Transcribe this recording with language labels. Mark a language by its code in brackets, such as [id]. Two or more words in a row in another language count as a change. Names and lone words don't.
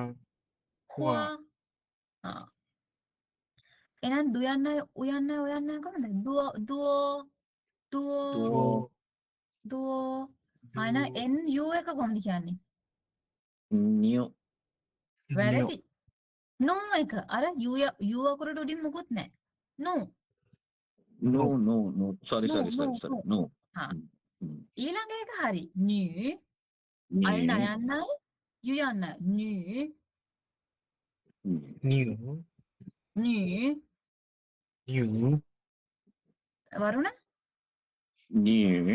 [si] හුවා ආ එහෙනම් දුයන්නයි උයන්නයි ඔයන්නයි කොහොමද? දුවෝ [en] Duo. [si] දුවෝ අයන NU එක කොහොමද කියන්නේ? [en] New. [si] වැරදි. නෝ එක අර U අකුරට උඩින් මුකුත් නැහැ. නෝ [en] No. Sorry. No. [si] හා Mm. ඊළඟ එක හරි. new අල් [en] New. [si] නයන්නයි යු යන්න new [en] නියු new නියු [si] වරුණ [en] New.